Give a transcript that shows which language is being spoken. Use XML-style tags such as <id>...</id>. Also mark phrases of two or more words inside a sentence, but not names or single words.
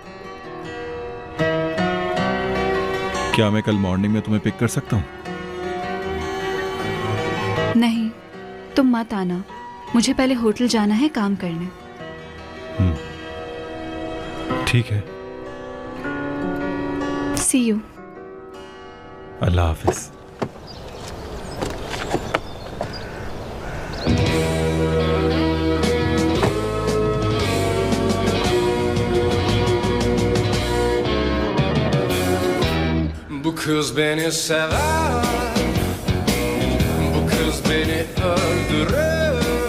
<hi>क्या मैं कल मॉर्निंग में तुम्हें पिक कर सकता हूं? नहीं, तुम मत आना। मुझे पहले होटल जाना है काम करने। ठीक है।</hi> <en>see you.</en> <hi>अल्लाह हाफिज।</hi> <tr>Bu kız beni sever, bu kız beni öldürür.</tr>